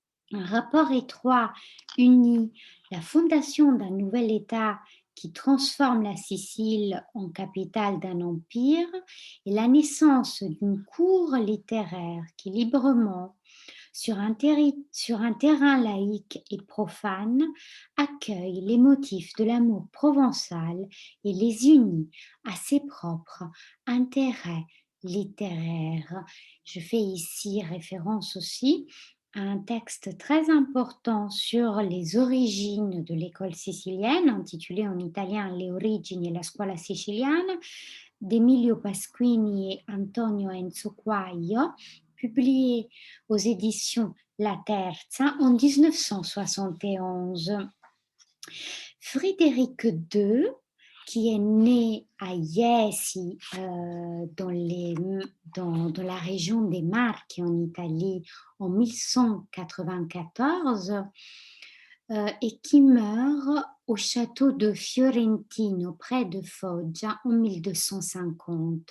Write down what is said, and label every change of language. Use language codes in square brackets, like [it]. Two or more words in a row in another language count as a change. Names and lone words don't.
[fr] Un rapport étroit unit la fondation d'un nouvel État qui transforme la Sicile en capitale d'un empire et la naissance d'une cour littéraire qui librement, sur un terrain laïque et profane, accueille les motifs de l'amour provençal et les unit à ses propres intérêts littéraires. Je fais ici référence aussi à un texte très important sur les origines de l'école sicilienne, intitulé en italien Le origini e la scuola siciliana, d'Emilio Pasquini et Antonio Enzo Quaglio, publié aux éditions La Terza en 1971. Frédéric II, qui est né à Iesi, dans la région des Marches en Italie en 1194, et qui meurt au château de Fiorentino près de Foggia en 1250.